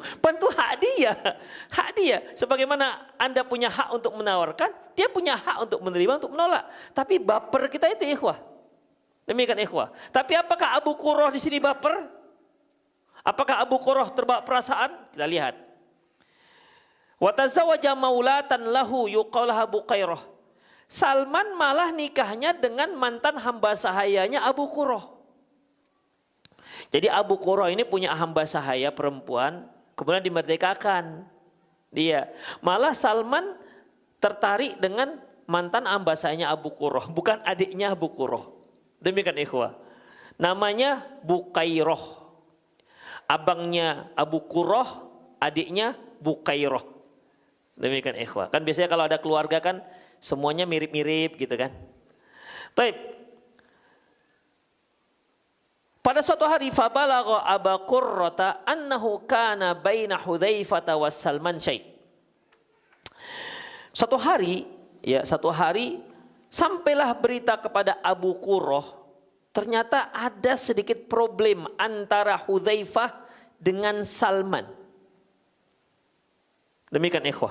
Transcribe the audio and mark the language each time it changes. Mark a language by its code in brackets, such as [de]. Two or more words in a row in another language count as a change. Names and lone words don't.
[id] Bantu hak dia. Sebagaimana Anda punya hak untuk menawarkan, dia punya hak untuk menerima, untuk menolak. Tapi baper kita itu ikhwah. Demikian ikhwah. Tapi apakah Abu Qurrah di sini baper? Apakah Abu Qurrah terbawa perasaan? Kita lihat. [ar] وتزوج مولاة له يقال لها بقيرة. [id] Salman malah nikahnya dengan mantan hamba sahayanya Abu Qurrah. Jadi Abu Qurrah ini punya hamba sahaya perempuan, kemudian dimerdekakan. Dia malah Salman tertarik dengan mantan hamba sahayanya Abu Qurrah, bukan adiknya Abu Qurrah. Demikian ikhwah. Namanya Buqairah. Abangnya Abu Qurrah adiknya Bukairah. Demikian ikhwah. Kan biasanya kalau ada keluarga kan semuanya mirip-mirip gitu kan. [ar] Taib. [id] Pada suatu hari [ar] فبلغ أبا قرة أنه كان بين حذيفة وسلمان شيء'. [id] Satu hari sampailah berita kepada Abu Qurrah, ternyata ada sedikit problem antara Hudzaifah dengan Salman. Demikian ikhwah.